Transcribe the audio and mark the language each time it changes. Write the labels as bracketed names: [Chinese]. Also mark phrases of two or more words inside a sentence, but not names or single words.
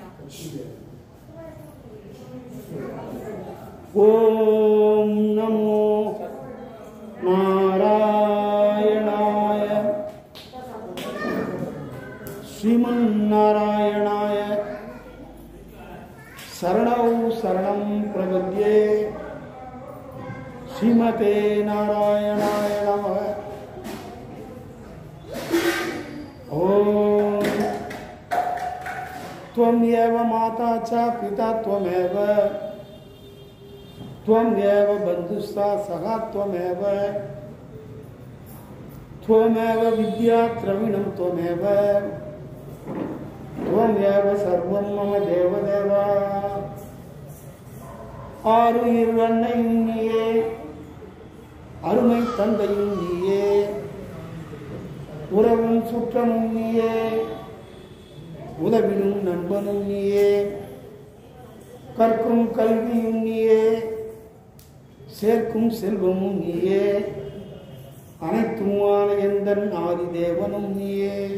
[Sanskrit] ओम् नमो नारायणाय श्रीमन् नारायणाय चरणौ शरणं प्रपद्ये श्रीमते नारायणाय नमः. ஓம் त्वमेव माता च पिता त्वमेव त्वमेव बन्धुस्था सखा त्वमेव त्वमेव विद्या द्रविणं त्वमेव त्वमेव सर्वं मम देवदेव. [Tamil] ஆருயிர் அன்னையும் நீயே, அருமை தந்தையும் நீயே, உறவும் சுற்றமும் நீயே, உதவிடும் நண்பனும் நீயே, கற்கும் கல்வியும் நீயே, சேர்க்கும் செல்வமும் நீயே, அனைத்துமான எந்தன் ஆதி தேவனும் நீயே.